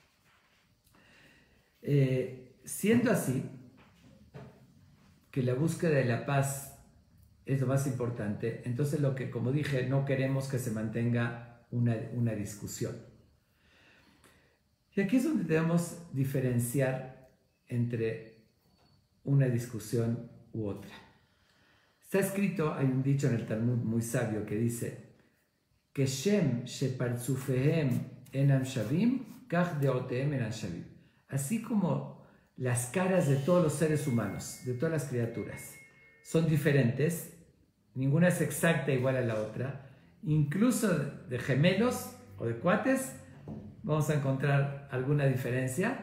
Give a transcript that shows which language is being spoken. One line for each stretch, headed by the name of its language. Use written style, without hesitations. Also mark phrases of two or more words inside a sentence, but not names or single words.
Spanish: Siendo así, que la búsqueda de la paz es lo más importante, entonces como dije, no queremos que se mantenga una discusión. Y aquí es donde debemos diferenciar entre una discusión u otra. Está escrito, hay un dicho en el Talmud muy sabio que dice:
Hebrew: כשם שפרצופיהם אינם שווים, כך דעותיהם אינם שווים.
Spanish: Así como las caras de todos los seres humanos, de todas las criaturas, son diferentes, ninguna es exacta igual a la otra, incluso de gemelos o de cuates, vamos a encontrar alguna diferencia.